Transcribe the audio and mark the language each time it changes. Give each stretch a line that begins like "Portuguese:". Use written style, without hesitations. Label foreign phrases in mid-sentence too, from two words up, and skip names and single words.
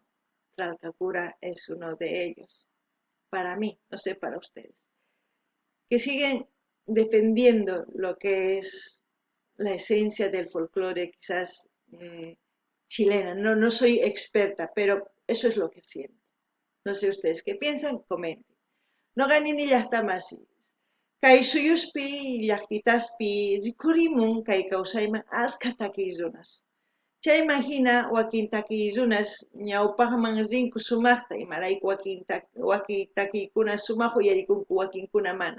Spanish: Tralkakura es uno de ellos, para mí, no sé para ustedes, que siguen defendiendo lo que es la esencia del folclore quizás chilena. No soy experta, pero eso es lo que siento. No sé ustedes qué piensan, comenten.
Quechua: No ganen ni llaqtamasi. Kay suyuspi, llaqtitaspi, rikurimun kay kawsayman asqa takirunas. Chay imagina wakin takirunas ñawpaqman rinku sumaqta imarayku wakin takiykuna sumaq uyarikunku wakinkuna mana.